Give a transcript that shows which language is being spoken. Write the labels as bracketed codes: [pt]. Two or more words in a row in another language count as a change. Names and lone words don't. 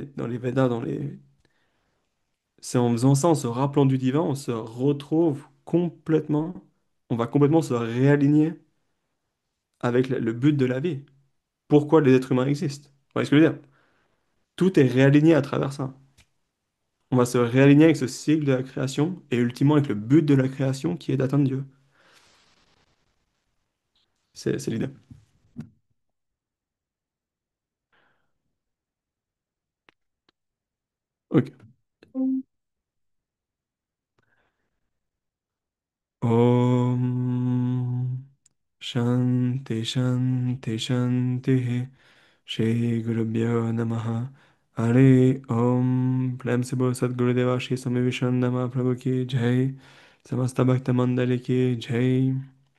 [fr] Dans les Védas, c'est en faisant ça, en se rappelant du divin, on se retrouve complètement, on va complètement se réaligner avec le but de la vie. Pourquoi les êtres humains existent? Vous voyez ce que je veux dire? Tout est réaligné à travers ça. On va se réaligner avec ce cycle de la création et ultimement avec le but de la création qui est d'atteindre Dieu. C'est l'idée. Ok. [sa] ॐ शान्ति शान्ति शान्ति श्री गुरु भ्यो नमः हरे ॐ [hi] प्रेम से बोल सद्गुरुदेव श्री स्वामी विष्णमा प्रभु की जय समस्त भक्त मंडली की जय Samasta Bhakta Mandali ki Jai